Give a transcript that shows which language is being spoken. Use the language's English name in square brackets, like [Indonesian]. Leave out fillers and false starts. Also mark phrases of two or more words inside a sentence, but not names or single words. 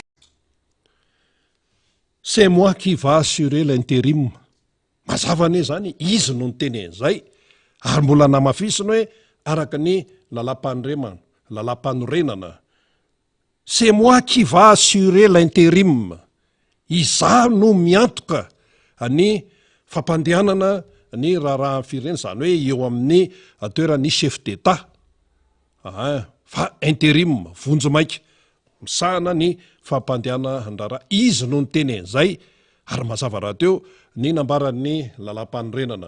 [French] C'est moi qui va assurer l'intérim. [Malagasy] Mazava ane zany izy no nitenen'izay ary mbola namafisiny hoe araka ny lalam-panorenana. [French] C'est moi qui va assurer l'intérim. [Malagasy] Izaho no miantoka ny fampandehanana ny raharahan'ny firenena, zany hoe eo amin'ny toeran'ny [French] chef d'État. [Malagasy] Fa intérim, vonjy maika, misahana ny fampandehana andraraha. Izy no nitenen'izay ary mazava raha teo ny nambaran'ny lalam-panorenana.